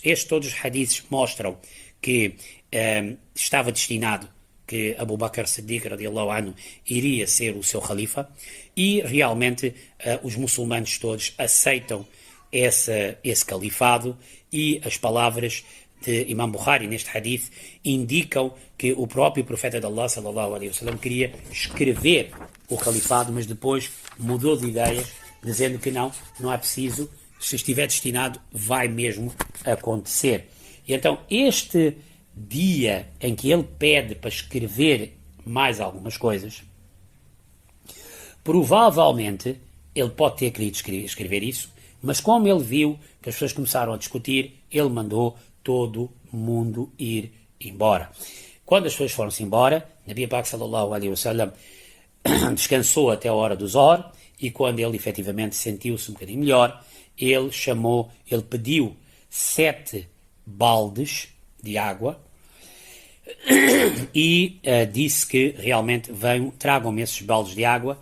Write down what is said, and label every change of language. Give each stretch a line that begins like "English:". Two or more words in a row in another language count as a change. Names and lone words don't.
Portuguese: Todos os hadiths mostram que estava destinado que Abu Bakr Siddiq
Arabic: رضي الله عنه
Portuguese: iria ser o seu califa, e realmente os muçulmanos todos aceitam esse califado, e as palavras de Imam Bukhari neste hadith indicam que o próprio profeta de Allah
Arabic: صلى الله عليه وسلم
Portuguese: queria escrever o califado, mas depois mudou de ideias, dizendo que não é preciso, se estiver destinado vai mesmo acontecer. E então este dia em que ele pede para escrever mais algumas coisas, provavelmente ele pode ter querido escrever isso, mas como ele viu que as pessoas começaram a discutir, ele mandou todo mundo ir embora. Quando as pessoas foram-se embora, Nabi Pak
Arabic: صلى الله عليه وسلم
Portuguese: descansou até a hora do Zohar, e quando ele efetivamente sentiu-se um bocadinho melhor, ele pediu 7 baldes de água e disse que realmente tragam-me esses baldes de água.